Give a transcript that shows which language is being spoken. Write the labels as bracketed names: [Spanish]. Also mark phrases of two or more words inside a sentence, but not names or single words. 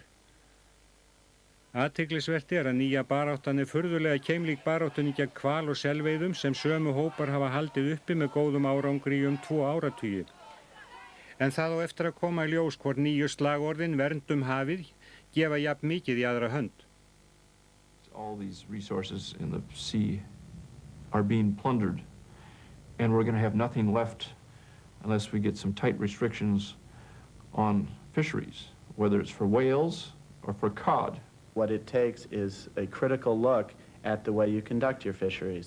[Icelandic] Athyglisvert að nýja baráttan furðulega keimlík baráttunni gegn hval- og selveiðum sem sömu hópar hafa haldið uppi með góðum árangri í 2 áratugi. En það á eftir að koma í ljós hvort nýju slagorðin verndum hafið gefa jafn mikið í aðra hönd. [English] All these resources in the sea are being plundered. And we're going to have nothing left unless we get some tight restrictions on fisheries, whether it's for whales or for cod. What it takes is a critical look at the way you conduct your fisheries.